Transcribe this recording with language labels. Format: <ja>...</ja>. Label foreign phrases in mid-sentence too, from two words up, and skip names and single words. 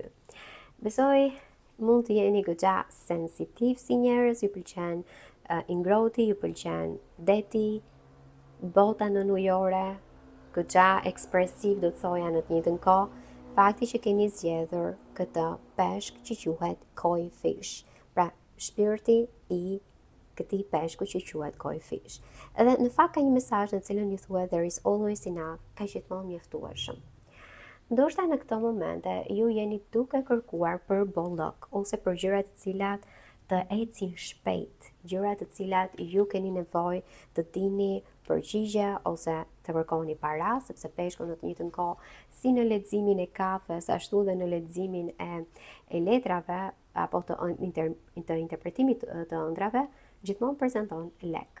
<sq>Besoj mund të jeni goxha sensitiv si njerëz, ju pëlqen ingroti, ju pëlqen deti, bota nënujore, goxha ekspresiv do të thoja në të njëjtën kohë, fakti që keni zgjedhur këtë peshk që quhet</sq> <en>koi fish.</en> <sq>Pra, shpirti i këtij peshku që quhet</sq> <en>koi fish.</en> <sq>Edhe në fakt ka një mesazh në cilën ju thuhet</sq> <en>there is always enough,</en> <sq>ka gjithmonë mjaftueshëm. Ndoshta në këto momente ju jeni duke kërkuar për bollok ose për gjëra të cilat të ecin shpejt, gjëra të cilat ju keni nevojë të dini përgjigje ose të kërkoni para, sepse peshku në të njëjtën kohë si në leximin e kafes, ashtu dhe në leximin e letrave apo të interpretimit të ëndrave, gjithmonë prezanton lek.</sq>